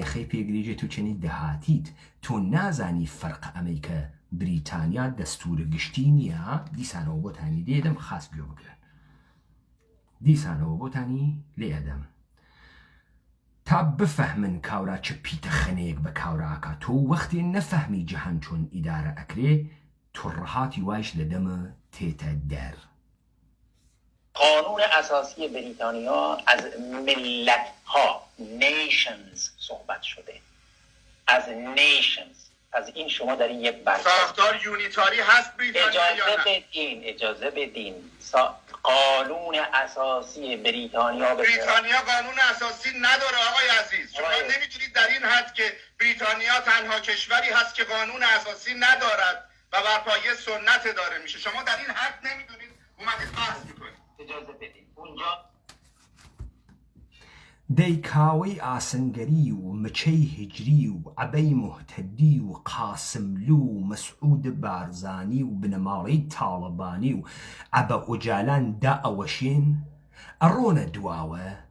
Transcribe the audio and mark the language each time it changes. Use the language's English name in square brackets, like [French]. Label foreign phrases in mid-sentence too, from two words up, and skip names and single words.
[Central Kurdish] خەی پێگرێژێت و چەنی دەهاتیت تۆ نازانی فەرق ئەمریکا بریتانیا دەستورە گشتی نییە دیسانەوە بۆتانی دێدەم خاس گوێ بگرن دیسانەوە بۆتانی لێدەم تا بفەهمن کاورا چ پیتە خەنەیەک بە کاوراکە تۆ وەختێ نەفەهمی جەهان چۆن ئیدارە ئەکرێ توڕەهاتی وایش لە دەمە تێتە دەر [Persian] قانون اساسی بریتانیا از ملت ها nations صحبت شده از nations از این شما در این یک بحث ساختار یونیتاری هست بریتانیا یا نه؟ اجازه بدین قانون اساسی بریتانیا قانون اساسی نداره آقای عزیز شما نمیتونید در این حد که بریتانیا تنها کشوری هست که قانون اساسی ندارد و بر پایه سنت داره میشه شما در این حد نمیدونید اومدید بحث میکنید اجازه بدین اونجا [Central Kurdish] دەی کاوەی ئاسنگەری و مچەی هجری و عەبەی موحتەدی و قاسملو و مەسعود بارزانی و بنەماڵەی تاڵەبانی و عەبە ئۆجالان دا ئەوەشێن ئەڕۆنە دواوە